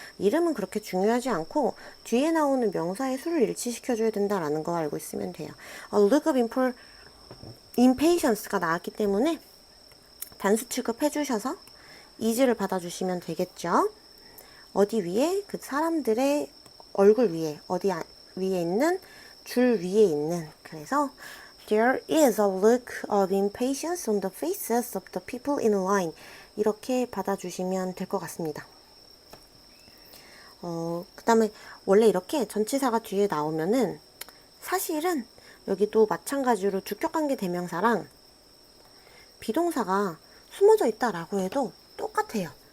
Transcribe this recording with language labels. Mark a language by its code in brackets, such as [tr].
[ko] 이름은 그렇게 중요하지 않고 뒤에 나오는 명사의 수를 일치시켜줘야 된다라는 거 알고 있으면 돼요. look of impatience가 나왔기 때문에 단수 취급해주셔서 is를 받아주시면 되겠죠. 어디 위에? 그 사람들의 얼굴 위에, 어디 위에 있는, 줄 위에 있는. 그래서 [en] There is a look of impatience on the faces of the people in line. [ko] 이렇게 받아주시면 될 것 같습니다. 그 다음에 원래 이렇게 전치사가 뒤에 나오면은 사실은 여기도 마찬가지로 주격관계 대명사랑 비동사가 숨어져 있다라고 해도 똑같아요.